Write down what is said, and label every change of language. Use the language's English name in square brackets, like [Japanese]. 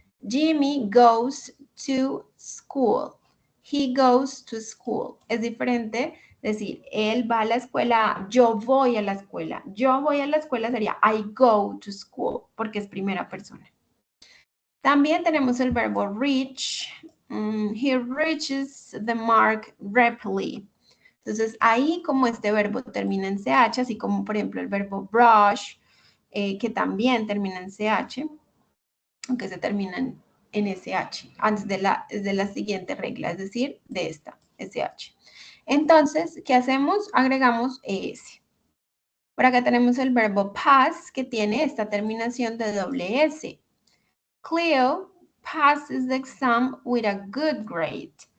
[English] Jimmy goes to school. He goes to school. [Spanish] Es diferente decir, él va a la escuela, yo voy a la escuela. Yo voy a la escuela sería [English] I go to school, [Spanish] porque es primera persona. También tenemos el verbo reach. [English] He reaches the mark rapidly. [Spanish] Entonces, ahí como este verbo termina en CH, así como por ejemplo el verbo brush, que también termina en CH, aunque se terminan en SH, antes de la siguiente regla, es decir, de esta, SH. Entonces, ¿qué hacemos? Agregamos ES. Por acá tenemos el verbo pass, que tiene esta terminación de doble S. [English] Cleo passes the exam with a good grade.